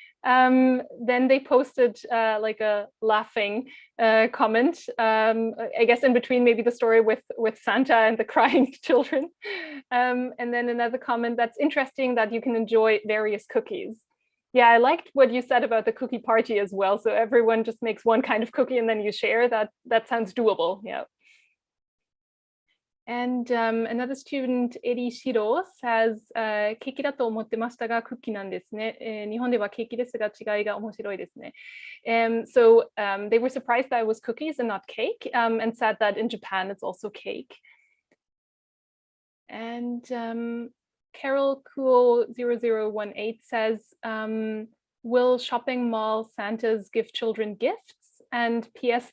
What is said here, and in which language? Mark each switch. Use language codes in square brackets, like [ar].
[en] Then they posted like a laughing comment, I guess in between maybe the story with Santa and the crying children. And then another comment, that's interesting that you can enjoy various cookies. Yeah, I liked what you said about the cookie party as well. So everyone just makes one kind of cookie and then you share. That sounds doable. Yeah. And another student, Eri Shiro, says, [ja] ケーキだと思ってましたが、クッキーなんですね。日本ではケーキですが、違いが面白いですね。 [en] So they were surprised that it was cookies and not cake, and said that in Japan it's also cake. And Carol Cool 0018 says, will shopping mall Santas give children gifts? And P.S.